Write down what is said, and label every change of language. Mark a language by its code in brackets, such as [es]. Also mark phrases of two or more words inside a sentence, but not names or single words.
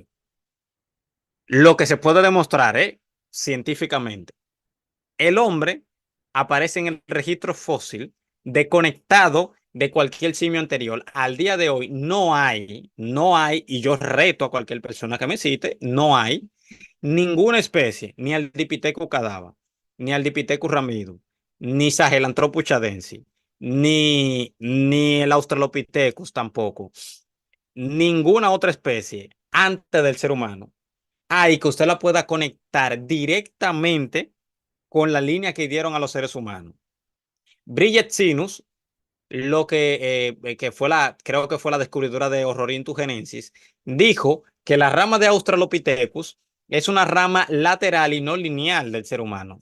[es] Lo que se puede demostrar, científicamente. El hombre aparece en el registro fósil desconectado de cualquier simio anterior. Al día de hoy no hay, y yo reto a cualquier persona que me cite, no hay ninguna especie, ni al Dipithecus cadava, ni al Dipithecus ramido, ni Sahelanthropus chadensis, ni el Australopithecus tampoco, ninguna otra especie antes del ser humano hay que usted la pueda conectar directamente con la línea que dieron a los seres humanos. Bridget Sinus, creo que fue la descubridora de Orrorintugenensis, dijo que la rama de Australopithecus es una rama lateral y no lineal del ser humano.